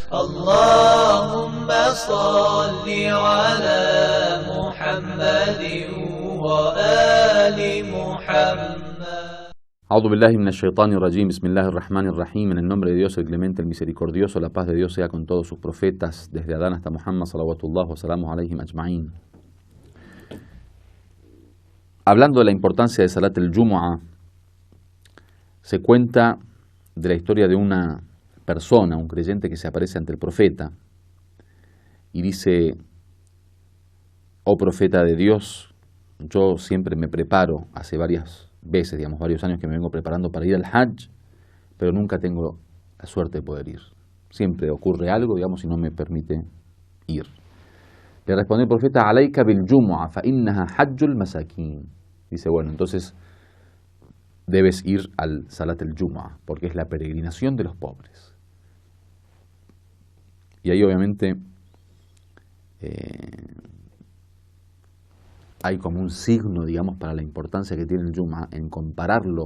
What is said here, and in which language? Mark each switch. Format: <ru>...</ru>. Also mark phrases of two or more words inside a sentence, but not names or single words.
<ar>اللهم صل على محمد وآل محمد. أعوذ بالله من الشيطان الرجيم. بسم الله الرحمن الرحيم.</ar> <es>En el nombre de Dios, el clemente, el misericordioso, la paz de Dios sea con todos sus profetas, desde Adán hasta Muhammad,</es> <ar>صلوات الله وسلامه عليهم أجمعين.</ar> <es>Hablando de la importancia de</es> <ar>صلاة الجمعة,</ar> <es>se cuenta de la historia de una persona, un creyente que se aparece ante el profeta y dice: oh profeta de Dios, yo siempre me preparo, hace varias veces, varios años que me vengo preparando para ir al Hajj, pero nunca tengo la suerte de poder ir. Siempre ocurre algo, y no me permite ir. Le respondió el profeta:</es> <ar>عليك بالجمعة فإنها حج المساكين.</ar> <es>Dice, bueno, entonces debes ir al</es> <ar>صلاة الجمعة,</ar> <es>porque es la peregrinación de los pobres. Y ahí obviamente hay como un signo, para la importancia que tiene el Jumu'ah en compararlo</es>